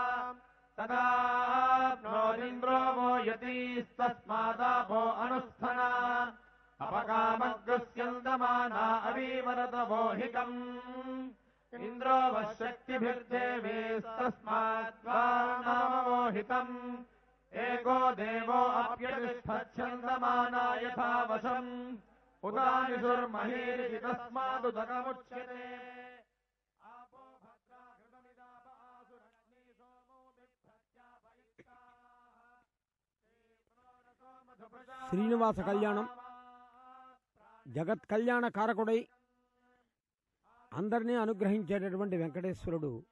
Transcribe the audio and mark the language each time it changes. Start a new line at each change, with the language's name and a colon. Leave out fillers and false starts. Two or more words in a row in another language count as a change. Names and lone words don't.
Sanskrit: तदाप्नोदिन्द्रो वो यतीस्तस्मादापो अनुस्थना अपकामग्रस्यन्दमाना अवीवरतवोहितम् इन्द्रो वः शक्तिभिर्देवीस्तस्माद्वानामवोहितम् एको देवो अप्यतिष्ठच्छन्दमाना यथा वशम् उदानिषुर्महीरिति तस्मादुदकमुच्यते
Telugu: శ్రీనివాస కళ్యాణం జగత్ కళ్యాణ కారకుడై అందరినీ అనుగ్రహించేటటువంటి వెంకటేశ్వరుడు